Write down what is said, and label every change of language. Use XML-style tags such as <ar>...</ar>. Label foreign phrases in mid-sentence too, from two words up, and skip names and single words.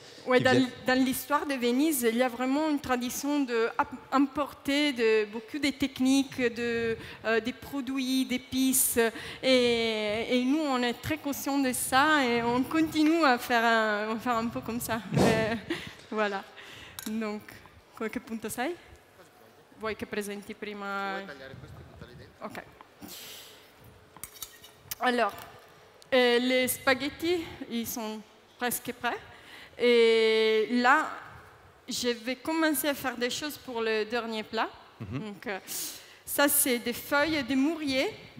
<fr>Oui, dans l'histoire de Venise, il y a vraiment une tradition d'importer beaucoup de techniques, des produits, d'épices. Et nous, on est très conscients de ça et on continue à faire un peu comme ça. Voilà. Donc,</fr> <it>qualche punto sai? Vuoi che presenti prima? Ok.</it> <fr>Alors, les spaghettis, ils sont presque prêts. Et là, je vais commencer à faire des choses pour le dernier plat. Donc, ça, c'est des feuilles de mûrier.</fr>